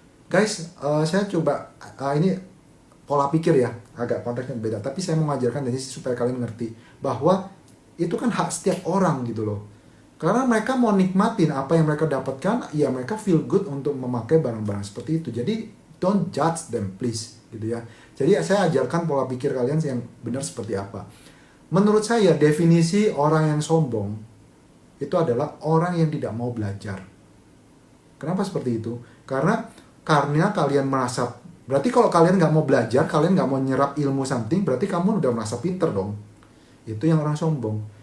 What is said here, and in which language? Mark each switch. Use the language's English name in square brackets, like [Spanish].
[Indonesian] Guys, saya coba ini pola pikir ya, agak konteksnya beda, tapi saya mau mengajarkan dari supaya kalian ngerti bahwa itu kan hak setiap orang gitu loh. Karena mereka mau nikmatin apa yang mereka dapatkan, ya mereka [English] feel good [Indonesian] untuk memakai barang-barang seperti itu. Jadi [English] don't judge them please [Indonesian] gitu ya. Jadi saya ajarkan pola pikir kalian yang benar seperti apa. Menurut saya definisi orang yang sombong itu adalah orang yang tidak mau belajar. Kenapa seperti itu? Karena kalian merasa, berarti kalau kalian nggak mau belajar, kalian nggak mau nyerap ilmu something, berarti kamu udah merasa pinter dong. Itu yang orang sombong.